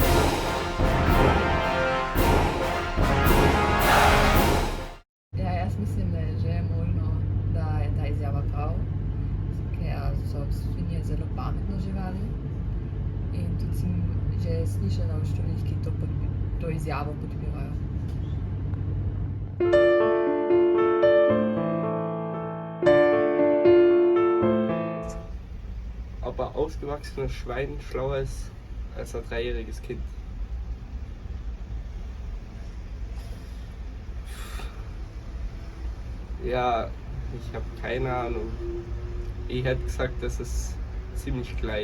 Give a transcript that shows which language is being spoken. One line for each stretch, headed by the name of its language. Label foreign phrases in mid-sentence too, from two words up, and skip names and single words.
Slovenian: Ja, jaz mislim, da je že možno, da je ta izjava prav, ker so svinje zelo pametne živali. In tudi sem že slišala o študijih, ki to izjavo podpirajo.
German: Ob ein ausgewachsenes Schwein schlauer ist als ein 3-jähriges Kind. Ja, ich habe keine Ahnung. Ich hätte gesagt, das ist ziemlich gleich.